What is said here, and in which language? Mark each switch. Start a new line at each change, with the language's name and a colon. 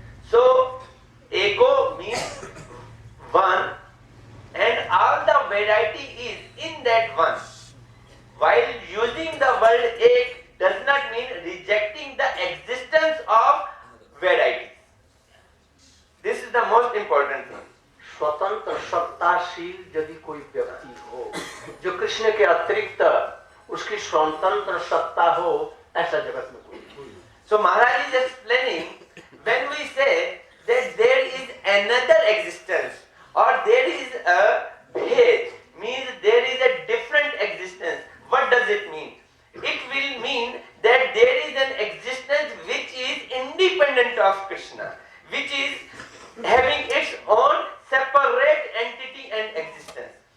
English: So ego means one, and all the variety is in that one. While using the word ek does not mean rejecting the existence of variety. This is the most important thing.
Hindi: स्वतंत्र सत्ताशील यदि कोई व्यक्ति हो, जो कृष्ण के अतिरिक्त उसकी स्वतंत्र सत्ता हो, ऐसा जगत में कोई नहीं।
English: So Maharaj is explaining, when we say that there is another existence or there is a bhed, means there is a different existence. What does it mean? It will mean that there is an existence which is independent of Krishna, which is having its own separate entity and existence.